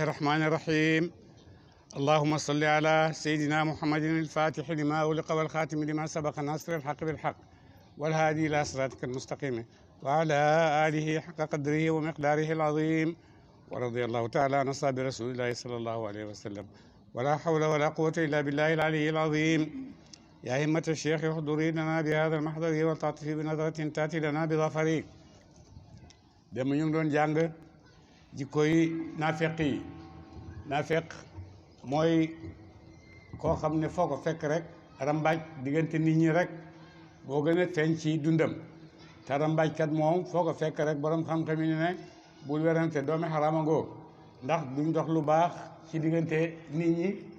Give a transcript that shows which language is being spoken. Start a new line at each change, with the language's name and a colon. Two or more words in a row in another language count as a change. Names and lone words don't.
Arabic: الرحمن الرحيم اللهم صل على سيدنا محمد الفاتح لما أغلق والخاتم لما سبق ناصر الحق بالحق والهادي إلى صراطك المستقيم وعلى آله حق قدره ومقداره العظيم ورضي الله تعالى عن أصحاب رسول الله صلى الله عليه وسلم ولا حول ولا قوة إلا بالله العلي العظيم يا همة الشيخ احضري لنا بهذا المحضر والتعطفي بنظرة تأتي لنا بظفر
Wolof: dem ñu ngi doon jàng jikkoy naafeq yi naafeq mooy koo xam ne foo ko fekk rek rambaaj diggante nit ñi rek boo gën a feeñ ci dundam te rambaajkat moom foo ko fekk rek borom xam-xam yi ne bul werante doomi xaraama ngoo ndax duñ dox lu baax ci diggante nit ñi